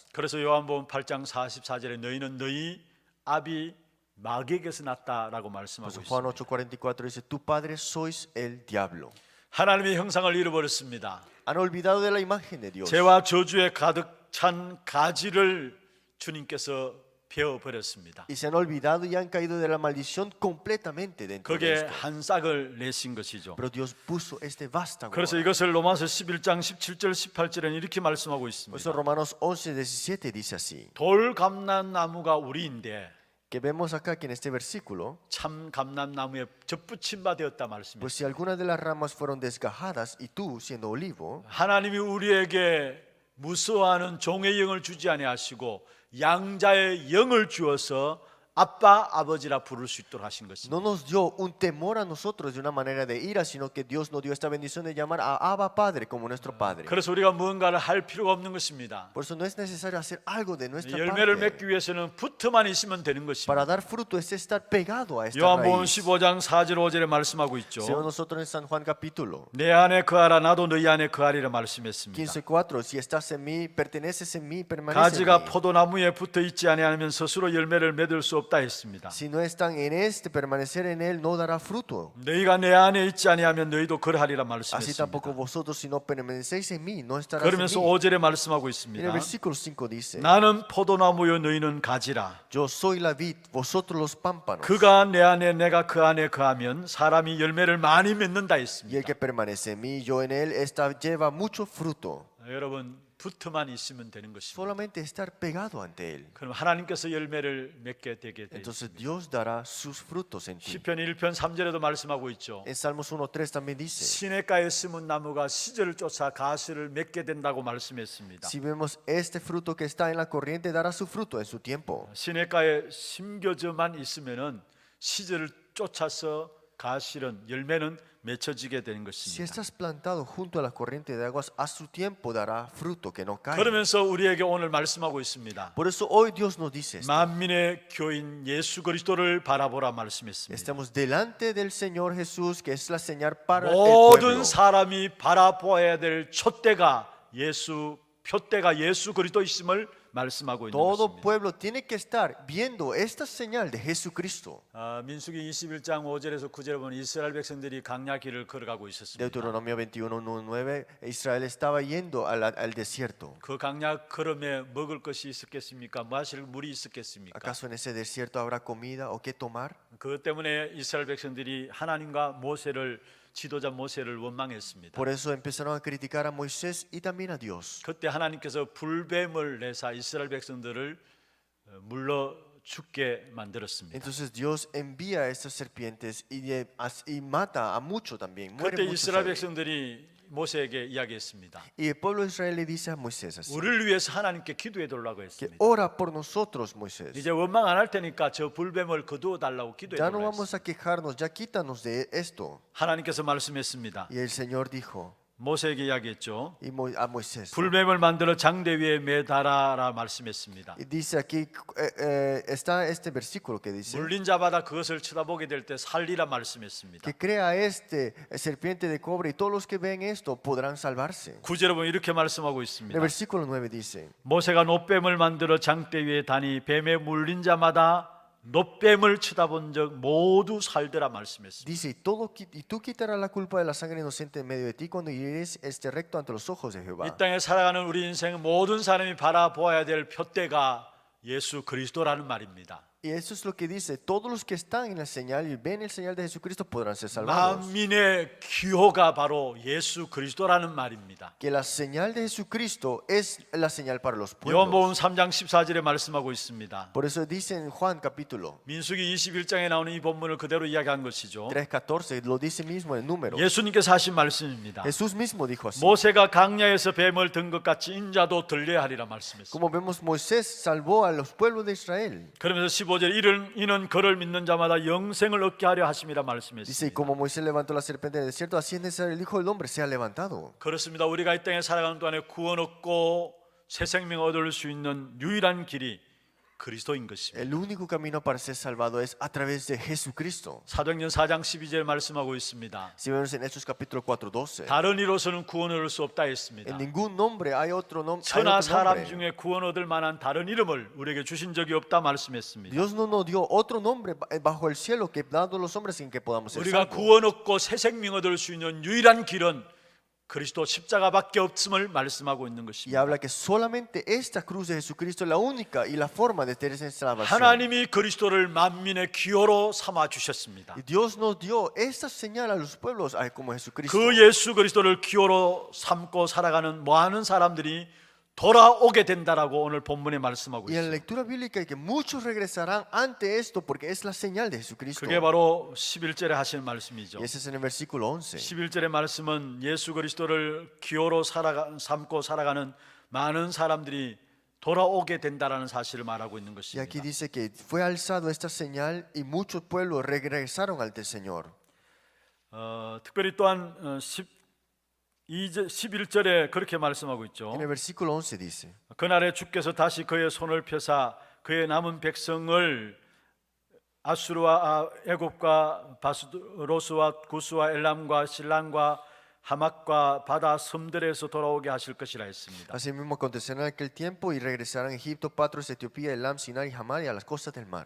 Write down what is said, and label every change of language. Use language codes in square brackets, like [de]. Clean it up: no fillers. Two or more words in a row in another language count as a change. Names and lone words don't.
[ko] 그래서 요한복음 8장 44절에 너희는 너희 아비 마귀에게서 났다라고 [es] Por [ko] 말씀하고 [es] eso Juan [ko] 있습니다. [es] 8:44 dice, tu padre sois el diablo. [ko] 하나님의 형상을 잃어버렸습니다. [es] Han olvidado de la imagen de Dios. [ko] 죄와 저주에 가득 찬 가지를 주님께서 베어 버렸습니다. [es] Y se han olvidado y han caído de la maldición completamente dentro de [ko] 거기에 [es] esto. [ko] 한 싹을 내신 것이죠. [es] Pero Dios puso este vástago. [ko] 그래서 [es] ahora. [ko] 이것을 로마서 11장 17절 18절에는 이렇게 말씀하고 [es] Por eso [ko] 있습니다. [es] Romanos 11:17 dice así, [ko] 돌 감람나무가 우리인데 [es] que vemos acá que en este versículo, [ko] 참 감람나무에 접붙임 바 되었다 [es] pues [ko] 말씀입니다. [es] si algunas de las ramas fueron desgajadas y tú siendo olivo, [ko] 하나님이 우리에게 무서워하는 종의 영을 주지 아니하시고 양자의 영을 주어서 아빠 아버지라 부를 수 있도록 하신 것입니다. [es] no nos dio un temor a nosotros de una manera de ira, sino que Dios nos dio esta bendición de llamar a Abba Padre como nuestro Padre. [ko] 그래서 우리가 무언가를 할 필요가 없는 것입니다. [es] Por eso no es necesario hacer algo de nuestra [ko] 열매를 [es] parte. [ko] 맺기 위해서는 붙어만 있으면 되는 [es] Para [ko] 것입니다. [es] dar fruto es estar pegado a esta [ko] 요한복음 [es] raíz. [ko] 15장 4절 5절에 말씀하고 있죠. [es] Según nosotros en San Juan capítulo [ko] 내 안에 거하라 나도 너희 안에 거하리라 말씀했습니다. [es] 15:4, si estás en mí, perteneces en mí, permaneces en [ko] 가지가 [es] mí. [ko] 포도나무에 붙어 있지 아니하면 스스로 열매를 맺을 수 없다 했습니다. [es] Si no están en este, permanecer en él no dará fruto. [ko] 너희가 내 안에 있지 아니하면 너희도 그러하리라 [es] Así tampoco [ko] 말씀했습니다. [es] vosotros, si no permanecéis en mí, no estarás en [ko] 그러면서 [es] mí. [ko] 5절에 말씀하고 [es] En el [ko] 있습니다. [es] versículo 5 dice, [ko] 나는 포도나무요 너희는 가지라. [es] yo soy la vid, vosotros los pámpanos. [ko] 그가 내 안에 내가 그 안에 거하면 사람이 열매를 많이 맺는다 [es] Y el [ko] 했습니다. [es] que permanece en mí, yo en él, esta lleva mucho fruto. [ko] 여러분 붙어만 있으면 되는 것입니다. [es] Solamente estar pegado ante él. [ko] 그럼 하나님께서 열매를 맺게 되게 돼 [es] Entonces [ko] 있습니다. [es] Dios dará sus frutos en ti. [ko] 시편 1편 3절에도 말씀하고 있죠. [es] En Salmos 1:3 también dice, [ko] 시냇가에 심은 나무가 시절을 쫓아 가시를 맺게 된다고 말씀했습니다. [es] si vemos este fruto que está en la corriente, dará su fruto en su tiempo. [ko] 시냇가에 심겨져만 있으면은 시절을 쫓아서 가시는 열매는 맺혀지게 되는 [es] Si [ko] 것입니다. [es] estás plantado junto a la corriente de aguas, a su tiempo dará fruto que no cae. [ko] 그러면서 우리에게 오늘 말씀하고 있습니다. [es] Por eso hoy Dios nos dice esto. [ko] 만민의 교인 예수 그리스도를 바라보라 말씀했습니다. [es] Estamos delante del Señor Jesús, que es la señal para el [ko] 모든 [es] pueblo. [ko] 사람이 바라보아야 될 촛대가 표대가 예수 그리스도이심을 말씀하고 있는 [es] Todo [ko] 것입니다. [es] pueblo tiene que estar viendo esta señal de Jesucristo. [ko] 민수기 21장 5절에서 9절에 보면 이스라엘 백성들이 강야 길을 걸어가고 있었습니다. [es] Deuteronomio 21:9, Israel estaba yendo al desierto. [ko] 그 강야 걸음에 먹을 것이 있었겠습니까? 마실 물이 있었겠습니까? [es] ¿Acaso en ese desierto habrá comida o qué tomar? [ko] 그것 때문에 이스라엘 백성들이 하나님과 지도자 모세를 원망했습니다. [es] Por eso empezaron a criticar a Moisés y también a Dios. [ko] 그때 하나님께서 불뱀을 내사 이스라엘 백성들을 물러 죽게 만들었습니다. [es] Entonces Dios envía a estas serpientes y mata a muchos también. [ko] 그때 [es] Mueren muchos [ko] 이스라엘 [es] ahí. [ko] 백성들이 모세에게 이야기했습니다. [es] Y el pueblo de Israel le dice a Moisés así, [ko] 우리를 위해서 하나님께 기도해 달라고 [es] que [ko] 했습니다. [es] ora por nosotros, Moisés. [ko] 이제 원망 안 할 테니까 저 불뱀을 거두어 달라고 기도해 [es] Ya no [ko] 달라고 [es] vamos [ko] 했습니다. [es] a quejarnos, ya quítanos de esto. [ko] 하나님께서 말씀했습니다. [es] Y el Señor dijo [ko] 모세에게 이야기했죠. [es] a Moisés. [ko] 불뱀을 만들어 장대 위에 매달아라 말씀했습니다. [es] Y dice aquí, está este versículo que dice, [ko] 물린 자마다 그것을 쳐다보게 될 때 살리라 말씀했습니다. [es] que crea este serpiente de cobre y todos los que ven esto podrán salvarse. [ko] 구절에 보면 이렇게 말씀하고 [es] En [ko] 있습니다. [es] el versículo 9 dice, [ko] 모세가 놋뱀을 만들어 장대 위에 다니 뱀에 물린 자마다 놋뱀을 쳐다본 적 모두 살더라 말씀했습니다. [es] dice, y tú quitarás la culpa de la sangre inocente en medio de ti cuando irás recto ante los ojos de Jehová. [ko] 이 땅에 살아가는 우리 인생 모든 사람이 바라보아야 될 표대가 예수 그리스도라는 말입니다. [es] Y eso es lo que dice, todos los que están en la señal y ven el señal de Jesucristo podrán ser salvados. [ko] 만민의 기호가 바로 예수 그리스도라는 말입니다. [es] Que la señal de Jesucristo es la señal para los [ko] 요한복음 [es] pueblos. [ko] 3장 14절에 말씀하고 있습니다. [es] Por eso dice en Juan capítulo [ko] 민수기 21장에 나오는 이 본문을 그대로 이야기한 것이죠. [es] 3:14, lo dice mismo en número. [ko] 예수님께서 하신 말씀입니다. [es] Jesús mismo dijo así. [ko] 모세가 강야에서 뱀을 든 것 같이 인자도 들려야 하리라 말씀했습니다. [es] Como vemos, Moisés salvó a los pueblos de Israel. [ko] 그러면서 15절 이는 그를 믿는 자마다 영생을 얻게 하려 하심이라 [es] Dice, y [ko] 말씀했습니다. [es] como Moisés levantó la serpiente en el desierto, así es necesario el Hijo del Hombre sea levantado. [ko] 그렇습니다. 우리가 이 땅에 살아가는 동안에 구원 얻고 새 생명 얻을 수 있는 유일한 길이 그리스도인 것입니다. [es] El único camino para ser salvado es a través de Jesucristo. [ko] 사도행전 4장 12절 말씀하고 있습니다. [es] Si vemos en Hechos capítulo 4:12, [ko] 다른 이로서는 구원 얻을 수 없다 했습니다. [es] en ningún nombre hay otro nombre. [ko] 천하 사람 중에 구원 얻을 만한 다른 이름을 우리에게 주신 적이 없다 말씀했습니다. [es] Dios no nos dio otro nombre bajo el cielo que dado los hombres en que podamos ser [ko] 우리가 [es] salvos. [ko] 구원 얻고 새 생명 얻을 수 있는 유일한 길은 그리스도 십자가밖에 없음을 말씀하고 있는 [es] Y [ko] 것입니다. [es] habla que solamente esta cruz de Jesucristo es la única y la forma de tener salvación. [ko] 하나님이 그리스도를 만민의 기호로 삼아 주셨습니다. [es] Y Dios nos dio esta señal a los pueblos como Jesucristo. [ko] 그 예수 그리스도를 기호로 삼고 살아가는 많은 사람들이 돌아오게 된다라고 오늘 본문에 말씀하고 [es] Y en la [ko] 있습니다. [es] lectura bíblica que muchos regresarán ante esto porque es la señal de Jesucristo. [ko] 그게 바로 11절에 하시는 말씀이죠. [es] Y ese es en el versículo 11. [ko] 11절의 말씀은 예수 그리스도를 기호로 삼고 살아가는 많은 사람들이 돌아오게 된다라는 사실을 말하고 있는 [es] Y [ko] 것입니다. [es] aquí dice que fue alzado esta señal y muchos pueblos regresaron ante el Señor. [ko] 특별히 또한 11절에 그렇게 말씀하고 있죠. [es] En el versículo 11 dice, [ko] 그날에 주께서 다시 그의 손을 펴사 그의 남은 백성을 아수르와 애굽과 바스로스와 구스와 엘람과 신랑과 하맛과 바다 섬들에서 돌아오게 하실 것이라 했습니다. [es] asimismo acontecerá en aquel tiempo y regresarán Egipto, Patros, Etiopía, Elam, Sinai, Hamar y a las costas del mar.